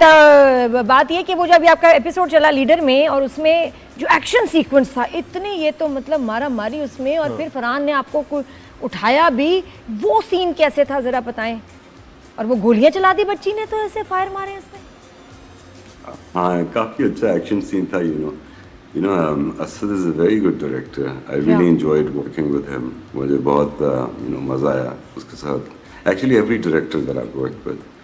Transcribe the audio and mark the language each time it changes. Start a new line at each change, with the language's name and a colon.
Urdu: تو بات یہ کہ وہ جو ابھی آپ کا ایپیسوڈ چلا لیڈر میں, اور اس میں جو ایکشن سیکوینس تھا اتنی, یہ تو مطلب مارا ماری اس میں, اور پھر فرحان نے آپ کو اٹھایا بھی, وہ سین کیسے تھا ذرا بتائیں. اور وہ گولیاں چلا دی بچی نے, تو ایسے فائر مارے اس نے. ہاں کافی اچھا ایکشن سین تھا.
English: You know, Asad is a very good director. I really enjoyed working with him.
Urdu: مجھے بہت مزہ آیا اس کے ساتھ.
English: Actually every director that I've worked with.